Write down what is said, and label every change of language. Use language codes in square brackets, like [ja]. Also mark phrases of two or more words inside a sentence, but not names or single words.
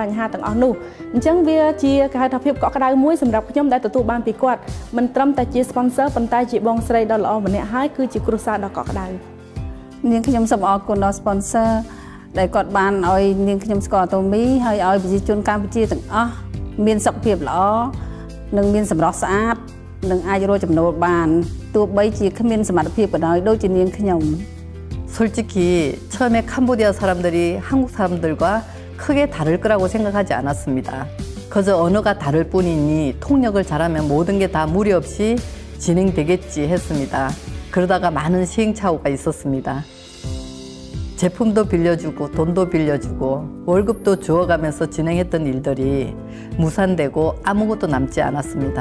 [km] បញ្ហាទាំងអស់នោះអញ្ចឹងវាជាគេហៅថាភាពកក់ក្ដៅមួយសម្រាប់ខ្ញុំដែលទទួលបានពីគាត់មិនត្រឹមតែជា sponsor ប៉ុន្តែជាបងស្រីដ៏ល្អម្នាក់ហើយគឺជាគ្រួសារដ៏កក់ក្ដៅនាងខ្ញុំសូមអរគុណដល់ sponsor ដែលគាត់បានឲ្យនាងខ្ញុំស្គាល់អាតូមីហើយឲ្យប្រជាជនកម្ពុជាទាំងអស់មានសុខភាពល្អនិងមានសម្រស់ស្អាតនិងអាចរកចំណូលបានទោះបីជាគ្មានសមត្ថភាពក៏ដោយដូចជានាងខ្ញុំ [ko] 솔직히 처음에 캄보디아 사람들이 한국 사람들과 크게 다를 거라고 생각하지 않았습니다. 그저 언어가 다를 뿐이니 통역을 잘하면 모든 게 다 무리 없이 진행되겠지 했습니다. 그러다가 많은 시행착오가 있었습니다. 제품도 빌려주고 돈도 빌려주고 월급도 주어가면서 진행했던 일들이 무산되고 아무것도 남지 않았습니다.